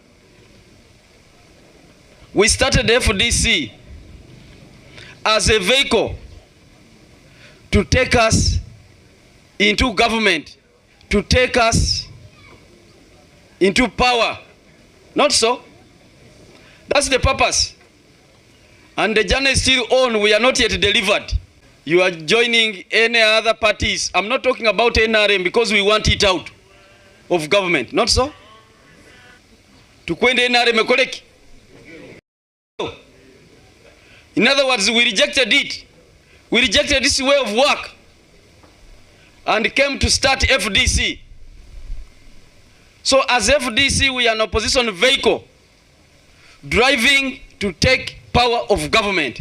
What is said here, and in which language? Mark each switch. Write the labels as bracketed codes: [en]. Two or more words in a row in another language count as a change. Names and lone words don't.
[en] We started FDC as a vehicle to take us into government, to take us into power. Not so. That's the purpose. And the journey is still on. We are not yet delivered. You are joining any other parties. I'm not talking about NRM because we want it out of government. Not so? [nyn] Tukwende NRM ekoleki. [en] In other words, we rejected it. We rejected this way of work and came to start FDC. So as FDC, we are an opposition vehicle driving to take power of government.